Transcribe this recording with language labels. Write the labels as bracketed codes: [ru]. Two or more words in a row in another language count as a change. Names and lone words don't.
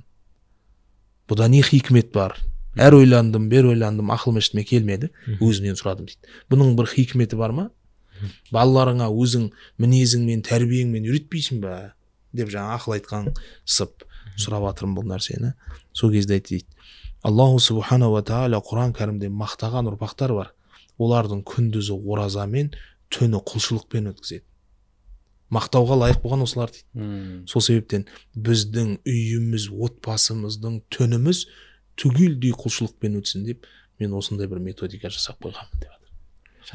[kk] Бұда не хикмет бар? Әр ойландым, бер ойландым, ақылым ештеңе келмеді, өзінен сұрадым дейді. Бұның бір хикметі бар ма? Балаларыңа өзің мінезіңмен, тәрбиеңмен үйретпейсің бе? Деп жаңа ақыл айтқан сып сұрап жатырмын бұл нәрсені. Сол кезде айтты дейді. [ar] الله سبحانه وتعالى [kk] Құран кәрімде мақтаған ұрпақтар бар. Олардың күндізі оразамен, түні құлшылықпен өткізеді. Мақтауға лайық болған осылар дейді. Сол себептен біздің үйіміз, отбасымыздың түніміз түгелдей құлшылықпен өтсін деп мен осындай бір методика жасап қойғанмын деп жатыр.